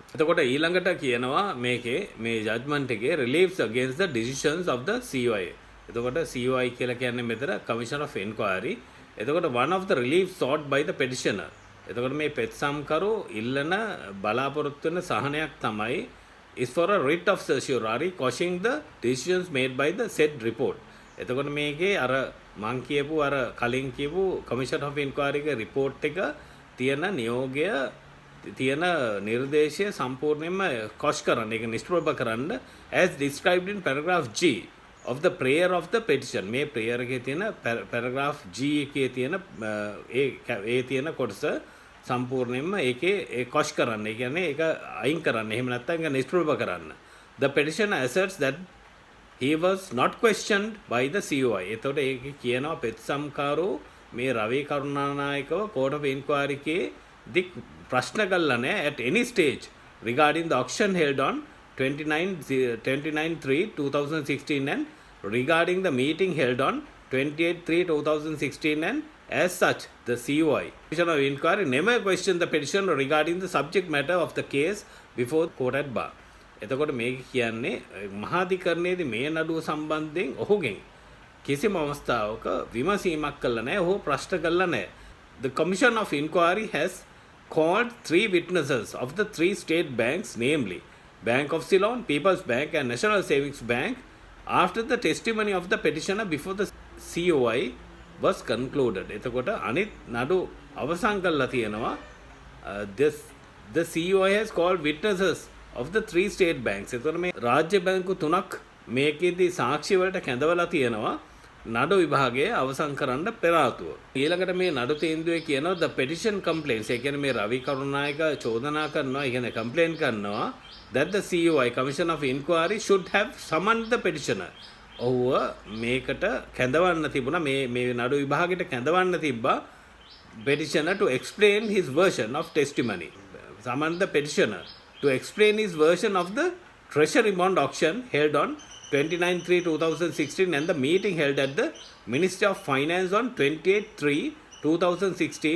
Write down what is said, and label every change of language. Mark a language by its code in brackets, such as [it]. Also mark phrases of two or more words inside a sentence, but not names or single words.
[si] එතකොට ඊළඟට කියනවා මේකේ මේ judgment එකේ [en] reliefs against the decisions of the COI. [si] එතකොට COI කියලා කියන්නේ මෙතන [en] Commission of Inquiry. එතකොට one of the reliefs sought by the petitioner. [si] එතකොට මේ පෙත්සම්කරු ඉල්ලන බලාපොරොත්තු වෙන සහනයක් තමයි [en] is for a writ of certiorari quashing the decisions made by the said report. [si] එතකොට මේකේ අර මං කියපු අර කලින් කියපු [en] commission of inquiry [si] එක report එක තියෙන නියෝගය තියෙන නිර්දේශය සම්පූර්ණයෙන්ම කොෂ් කරන්න ඒක නිෂ්ප්‍රභ කරන්න [en] as described in paragraph G of the prayer of the petition. [si] මේ prayer එකේ තියෙන paragraph G එකේ තියෙන ඒ තියෙන කොටස සම්පූර්ණයෙන්ම ඒකේ ඒ කොෂ් කරන්න. ඒ කියන්නේ ඒක අයින් කරන්න. එහෙම නැත්නම් ඒක නිෂ්ප්‍රභ කරන්න. [en] The petitioner asserts that he was not questioned by the COI. [si] එතකොට ඒකේ කියනවා පෙත්සම්කාරෝ මේ රවී කරුණානායකව [en] court of inquiry [si] එකේ දික් ප්‍රශ්න කළා නැහැ [en] at any stage regarding the auction held on 29/3/2016 and regarding the meeting held on 28/3/2016 and as such the COI Commission of Inquiry never questioned the petition regarding the subject matter of the case before court at bar. [si] එතකොට මේක කියන්නේ මහාධිකරණයේදී මේ නඩුව සම්බන්ධයෙන් ඔහුගෙන් කිසිම අවස්ථාවක විමසීමක් කළා නැහැ. ඔහු ප්‍රශ්න කළා නැහැ. [en] The Commission of Inquiry has called 3 witnesses of the 3 state banks, namely Bank of Ceylon, People's Bank and National Savings Bank, after the testimony of the petitioner before the COI was concluded. [si] එතකොට අනිත් නඩු අවසන් කළා තියෙනවා. [en] The COI has called witnesses of the 3 state banks. [si] එතකොට මේ රාජ්‍ය බැංකු 3ක් මේකෙදි සාක්ෂි වලට කැඳවලා තියෙනවා නඩු විභාගයේ අවසන් කරන්න පෙර ආතුව. ඊළඟට මේ නඩු තීන්දුවේ කියනවා [en] the petition complaints. [si] ඒ කියන්නේ මේ රවි කරුණායක චෝදනා කරනවා, ඒ කියන්නේ කම්ප්ලේන් කරනවා [en] that the COI Commission of Inquiry should have summoned the petitioner. [si] ඔහුව මේකට කැඳවන්න තිබුණා, මේ නඩු විභාගයට කැඳවන්න තිබ්බා [en] petitioner to explain his version of testimony. Summon the petitioner to explain his version of the treasury bond auction held on 29/3/2016 and the meeting held at the Ministry of Finance on 28/3/2016.